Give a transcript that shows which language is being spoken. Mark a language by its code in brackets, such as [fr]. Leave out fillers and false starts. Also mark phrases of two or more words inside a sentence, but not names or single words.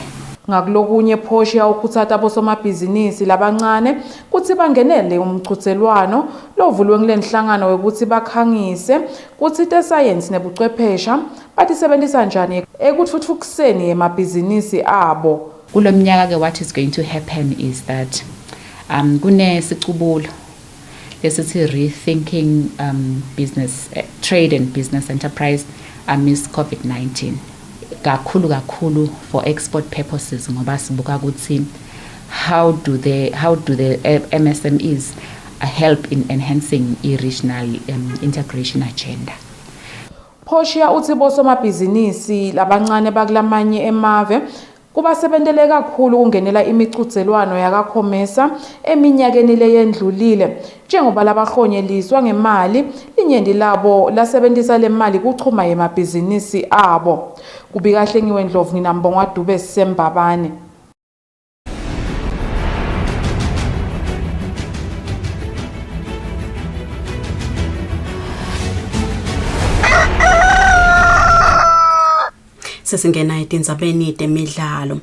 [ss] Ngakulokunye Portia ukhuthata bosomabhizinisi labancane kuthi bangenele umchuthelwano lovulwe kulenhlangano ukuthi bakhangise kuthi te-science nebuchwephesha batisebenzisa njani ekuthuthukiseni emabhizinisi abo. Kulo mnyaka ke [en] what is going to happen is that [ss] kunesicubulo lesithi [en] rethinking business trade and business enterprise amidst COVID-19. [ss] Kakhulu [en] for export purposes [ss] ngoba sibuka ukuthi [en] how do the MSMEs help in enhancing regional integration agenda. [ss] Portia uthi bosomabhizinisi labancane bakulamanye emave kubasebentele kakhulu kungenela imichudzelwano yakaCOMESA eminyakeni leyendlulile njengoba labahlonyeliswa ngemali inyenti labo lasebenzisa le mali kuchuma emabhizinisi abo. Kubika Hlengiwe Ndlovu nginambongwa Dube Sembabane. Sesingena etindzabeni temidlalo.